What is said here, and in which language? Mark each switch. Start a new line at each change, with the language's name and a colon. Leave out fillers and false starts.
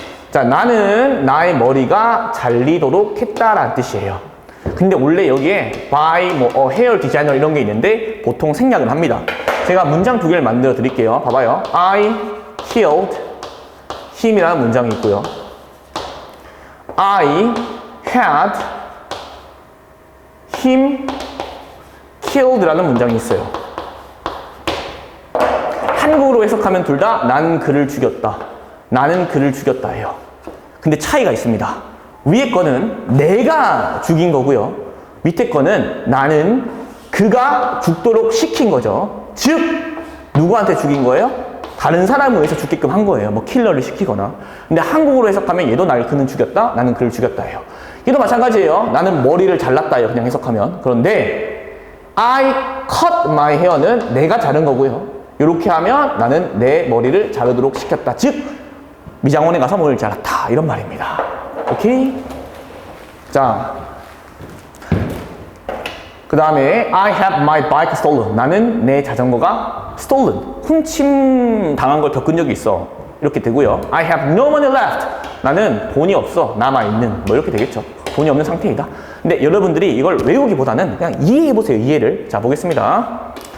Korean: 자, 나는 나의 머리가 잘리도록 했다라는 뜻이에요. 근데 원래 여기에 by, hair designer 이런 게 있는데 보통 생략을 합니다. 제가 문장 두 개를 만들어 드릴게요. 봐봐요.
English: I killed him
Korean: 이라는 문장이 있고요.
English: I had him killed
Korean: 라는 문장이 있어요. 한국어로 해석하면 둘 다 난 그를 죽였다. 나는 그를 죽였다예요. 근데 차이가 있습니다. 위에 거는 내가 죽인 거고요. 밑에 거는 나는 그가 죽도록 시킨 거죠. 즉 누구한테 죽인 거예요? 다른 사람을 위해서 죽게끔 한 거예요. 뭐 킬러를 시키거나. 근데 한국어로 해석하면 얘도 날 그는 죽였다, 나는 그를 죽였다예요. 얘도 마찬가지예요. 나는 머리를 잘랐다예요. 그냥 해석하면. 그런데
English: I cut my hair
Korean: 는 내가 자른 거고요. 이렇게 하면 나는 내 머리를 자르도록 시켰다. 즉 미장원에 가서 머리를 잘랐다. 이런 말입니다. 오케이?
English: 자, 그 다음에 I have my bike stolen.
Korean: 나는 내 자전거가 stolen. 훔침 당한 걸 겪은 적이 있어. 이렇게 되고요.
English: I have no money left.
Korean: 나는 돈이 없어. 남아있는. 뭐 이렇게 되겠죠. 돈이 없는 상태이다. 근데 여러분들이 이걸 외우기보다는 그냥 이해해보세요. 이해를. 자, 보겠습니다.